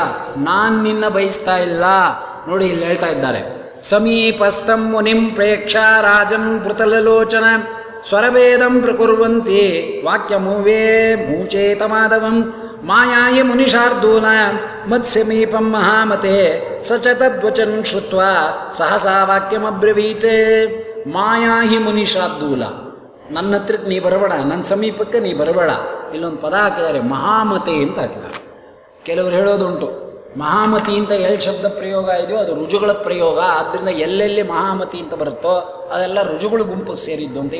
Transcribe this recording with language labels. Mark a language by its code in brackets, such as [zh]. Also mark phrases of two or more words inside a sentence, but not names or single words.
[kn] ನಾನು ನಿನ್ನ ಬಯಸ್ತಾ ಇಲ್ಲ. ನೋಡಿ ಇಲ್ಲಿ ಹೇಳ್ತಾ ಇದ್ದಾರೆ, [sa] ಸಮೀಪಸ್ಥಂ ಮುನಿಂ ಪ್ರೇಕ್ಷ ರಾಜನ್ ಪೃತಲಲೋಚನ ಸ್ವರಭೇದಂ ಪ್ರಕುರ್ವಂತಿ ವಾಕ್ಯಮೂವೇ ಮೂಚೇತ ಮಾಧವಂ ಮಾಯಾಯ ಮುನಿಶಾರ್ದೂಲ ಮತ್ಸಮೀಪಂ ಮಹಾಮತೆ ಸ ಚ ತದ್ವಚನ್ ಶ್ರುತ್ವಾ ಸಹಸಾ ವಾಕ್ಯಮಬ್ರವೀತ್. ಮಾಯಾಹಿ ಮುನಿಶಾರ್ದೂಲ, [kn] ನನ್ನ ಹತ್ರಕ್ಕೆ ನೀ ಬರಬೇಡ, ನನ್ನ ಸಮೀಪಕ್ಕೆ ನೀ ಬರಬೇಡ. ಇಲ್ಲೊಂದು ಪದ ಹಾಕಿದ್ದಾರೆ, ಮಹಾಮತೆ ಅಂತ ಹಾಕಿದ್ದಾರೆ. ಕೆಲವರು ಹೇಳೋದುಂಟು, ಮಹಾಮತಿ ಅಂತ ಎಲ್ಲಿ ಶಬ್ದ ಪ್ರಯೋಗ ಇದೆಯೋ ಅದು ರುಜುಗಳ ಪ್ರಯೋಗ. ಆದ್ದರಿಂದ ಎಲ್ಲೆಲ್ಲಿ ಮಹಾಮತಿ ಅಂತ ಬರುತ್ತೋ ಅದೆಲ್ಲ ರುಜುಗಳು ಗುಂಪಿಗೆ ಸೇರಿದ್ದು ಅಂತ.